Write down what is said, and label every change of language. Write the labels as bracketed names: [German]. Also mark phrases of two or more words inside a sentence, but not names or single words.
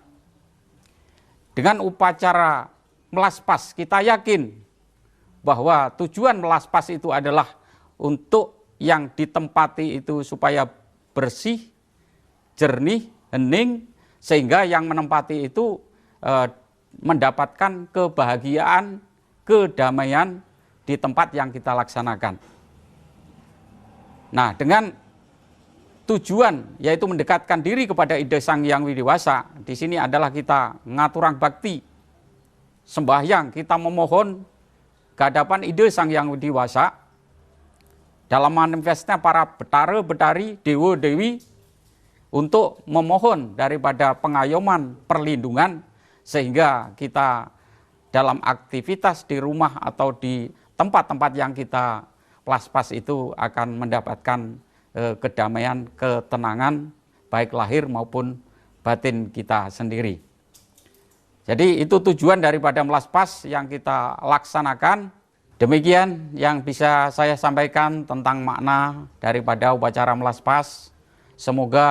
[Indonesian] Dengan upacara melaspas, kita yakin bahwa tujuan melaspas itu adalah untuk yang ditempati itu supaya bersih, jernih, hening, sehingga yang menempati itu mendapatkan kebahagiaan, kedamaian di tempat yang kita laksanakan. Nah, dengan tujuan yaitu mendekatkan diri kepada Ide Sang Hyang Widiwasa, di sini adalah kita [Balinese] ngaturang bakti, [Indonesian] sembahyang, kita memohon ke hadapan Ide Sang Hyang Widiwasa dalam manifestnya para betara-betari, dewa-dewi, untuk memohon daripada pengayoman, perlindungan, sehingga kita dalam aktivitas di rumah atau di tempat-tempat yang kita melaspas itu akan mendapatkan kedamaian, ketenangan, baik lahir maupun batin kita sendiri. Jadi itu tujuan daripada melaspas yang kita laksanakan. Demikian yang bisa saya sampaikan tentang makna daripada upacara melaspas.